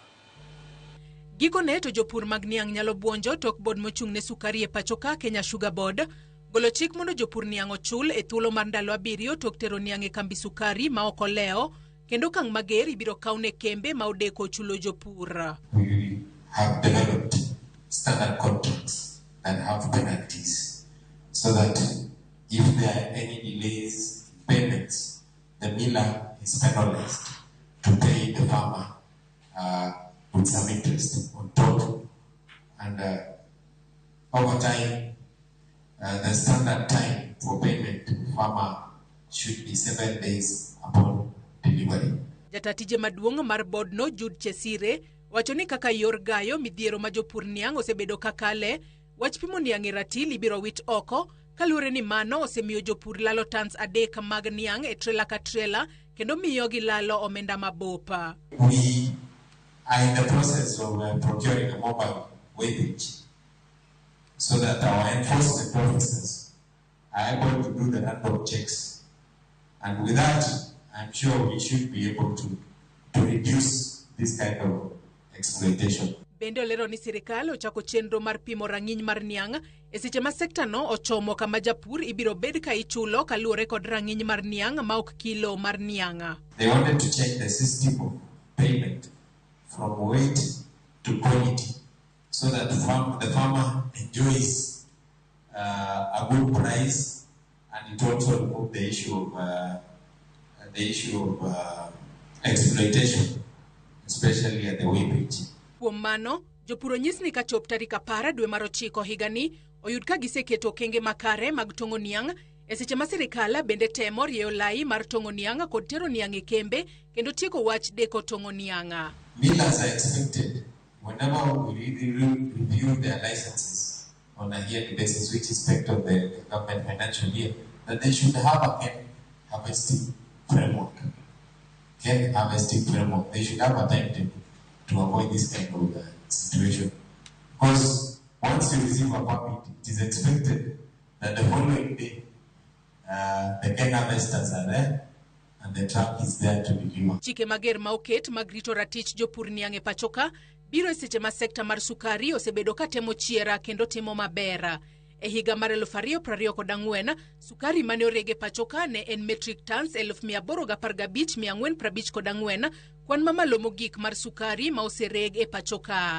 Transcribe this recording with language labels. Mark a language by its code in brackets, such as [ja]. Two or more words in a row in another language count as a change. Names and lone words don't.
[luo] Gikone to jopur mag niang' nyalo buonjo tok bod mochung'ne sukari e pacho ka Kenya Sugar Board golo chik mondo jopur niang' ochul e thuolo mar ndalo abiriyo tok tero niang' e kambi sukari ma ok oleo kendo kang' mager ibiro kaune kembe ma odeko chulo jopur. [en] We have developed standard contracts that have penalties so that if there are any delays in payments, the miller is penalized to pay the farmer with some interest on top, and over time the standard time for payment to farmer should be 7 days upon delivery. [luo] Jatatije maduong' mar board no Jude Chesire wacho ni kaka yor gayo midhiero ma jopur niang' osebedo kakale, wach pimo niang' e ratil ibiro wit oko kaluwore ni mano osemiyo jopur lalo tons adek mag niang' e trela ka trela kendo miyo gilalo omenda mabopa. [en] We are in the process of procuring a mobile weighage so that our enforcement officers are able to do the random checks. And with that, I'm sure we should be able to reduce this kind of exploitation. [luo] Bende olero ni sirikal ochako chenro mar pimo rang'iny mar niang' e seche ma sekta no ochomo kama japur ibiro bed ka ichulo kaluwore kod rang'iny mar niang' ma ok kilo mar niang'. [en] They wanted to change the system of payment from weight to quality so that the farmer enjoys a good price, and it also removes the issue of exploitation, especially at the weighage. [luo] Kuom mano, jopur onyis ni ka chop tarik 10 dwe mar 9 higani oyud ka giseketo okenge makare mag tong'o niang' e seche ma sirikal bende temo rieyo lai mar tong'o niang' kod tero niang' e kembe kendo tieko wach deko tong'o niang'. [en] Millers are expected, whenever we review their licenses on a yearly basis, which is part of the government financial year, that they should have a cane harvesting framework. They should have a timetable to avoid this kind of situation. Because once you receive a permit, it is expected that the following day, the cane harvesters are there and the truck is there to deliver. [luo] Chike mager ma oket mag rito ratich jopur niang' e pacho ka biro e seche ma sekta mar sukari osebedo ka temo chiera kendo timo maber. E higa mar 2024, sukari mane orege pacho ka ne en [en] metric tons [luo] 815,454, kwan mamalo mogik mar sukari ma osereg e pacho ka.